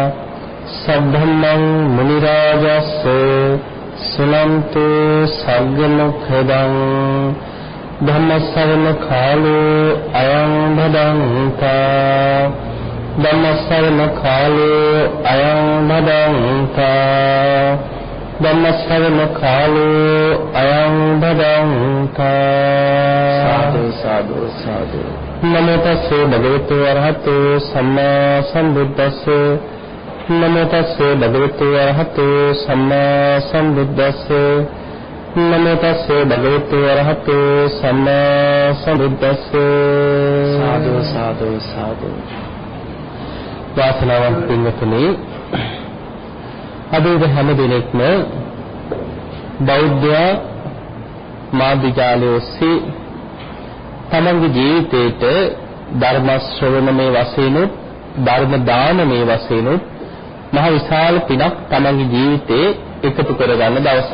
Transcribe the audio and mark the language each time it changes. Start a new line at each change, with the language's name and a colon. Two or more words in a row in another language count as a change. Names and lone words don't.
Pali: सद्धम्मं मुनिराजस्य सुनन्तु सर्गमुखदं धम्मश्रवण कालो अयं भदन्ता धम्मश्रवण कालो अयं भदन्ता धम्मश्रवण कालो अयं भदन्ता साधु साधु साधु नमो तस्से भगवतो अरहतो सम्मा सम्बुद्धस्से नमो तस्से भगवतो अरहतो सम्मा सम्बुद्धस्से नमो तस्से भगवतो अरहतो सम्मा सम्बुद्धस्से साधु साधु साधु
Sinhala: වාසනාවන්ත පින්වතුනි අද හැම දිනෙකම බෞද්ධ මාධ්‍ය ජාලය ඔස්සේ තමන්ගේ ජීවිතේට ධර්ම ශ්‍රවණමේ වශයෙන් ධර්ම දානමේ වශයෙන් මහ විශාල පිනක් තමන්ගේ ජීවිතේ එකතු කරගන්න දවසක්.